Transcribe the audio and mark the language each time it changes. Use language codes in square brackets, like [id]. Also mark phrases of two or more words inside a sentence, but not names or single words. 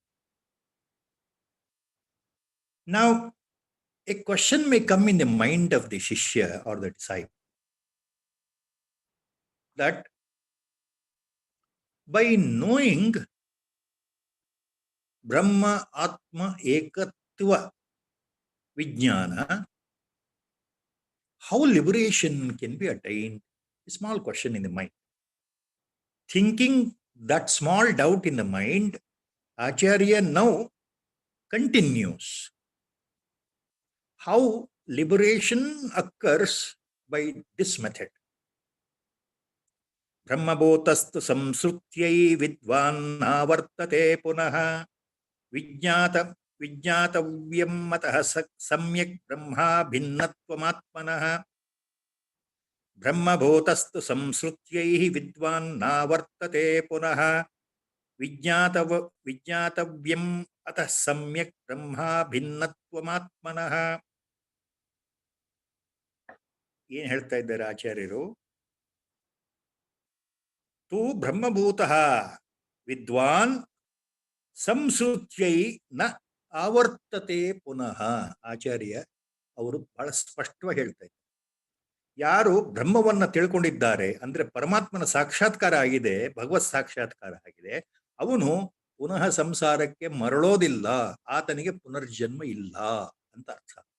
[en] Now, a question may come in the mind of the Shishya or the disciple that by knowing [sa] ब्रह्म आत्म एकत्व विज्ञान, [en] how liberation can be attained? A small question in the mind. Thinking that small doubt in the mind, Acharya now continues. How liberation occurs by this method. [sa] ब्रह्मभूतस्तु संसृत्यै विद्वान् नावर्तते पुनः विज्ञातव्यं मतः सम्यक् ब्रह्मा भिन्नत्वमात्मनः ब्रह्मभूतस्तु संसृत्यैः विद्वान् नावर्तते पुनः विज्ञातव्यम् अतः सम्यक् ब्रह्मा भिन्नत्वमात्मनः. [kn] ಏನು ಹೇಳ್ತಾ ಇದ್ದಾರೆ ಆಚಾರ್ಯರು? [sa] ತು ಬ್ರಹ್ಮಭೂತಃ ವಿದ್ವಾನ್ ಸಂಸೃತ್ಯೈ ನ ಆವರ್ತತೆ ಪುನಃ. [kn] ಆಚಾರ್ಯ ಅವರು ಬಹಳ ಸ್ಪಷ್ಟವಾಗಿ ಹೇಳ್ತಾ ಇದ್ದಾರೆ, ಯಾರು ಬ್ರಹ್ಮವನ್ನ ತಿಳ್ಕೊಂಡಿದ್ದಾರೆ, ಅಂದ್ರೆ ಪರಮಾತ್ಮನ ಸಾಕ್ಷಾತ್ಕಾರ ಆಗಿದೆ, ಭಗವತ್ ಸಾಕ್ಷಾತ್ಕಾರ ಆಗಿದೆ, ಅವನು ಪುನಃ ಸಂಸಾರಕ್ಕೆ ಮರಳೋದಿಲ್ಲ, ಆತನಿಗೆ ಪುನರ್ಜನ್ಮ ಇಲ್ಲ ಅಂತ ಅರ್ಥ.